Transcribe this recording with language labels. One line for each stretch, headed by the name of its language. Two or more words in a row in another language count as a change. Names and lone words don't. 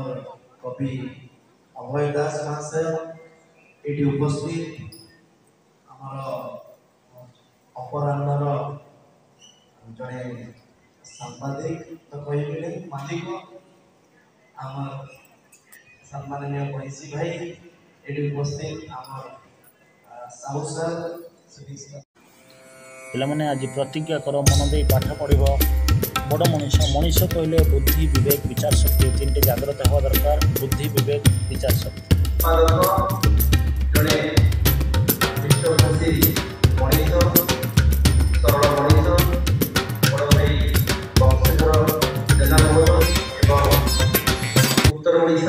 Odia: କବି ଅଭୟ ଦାସ ମହାଶୟ, ଏଠି ଉପସ୍ଥିତ ଆମର ଅପରାହ୍ନର ଜଣେ ସାମ୍ବାଦିକ ତ କହିଲେ ମାଲିକ ଆମର ସମ୍ମାନନୀୟ ମହିଷୀ ଭାଇ, ଏଠି ଉପସ୍ଥିତ ଆମର साहू सर सुदीप सर ପିଲାମାନେ ଆଜି ପ୍ରତିଜ୍ଞା କର ମନ ଦେଇ ପାଠ ପଢ଼ିବ। ବଡ଼ ମଣିଷ ମଣିଷ କହିଲେ ବୁଦ୍ଧି ବିବେକ ବିଚାର ଶକ୍ତି ତିନିଟି ଜାଗ୍ରତ ହେବା ଦରକାର। ବୁଦ୍ଧି ବିବେକ ବିଚାର ଶକ୍ତି। ଜଣେ ବିଶ୍ୱଭାଷୀ ମଣିଷ ସରଳ ମଣିଷ ବଡ଼ ଭାଇ ବଂଶଧର ଜେନା ଭୋଗ ଏବଂ ଉତ୍ତର ଓଡ଼ିଶା।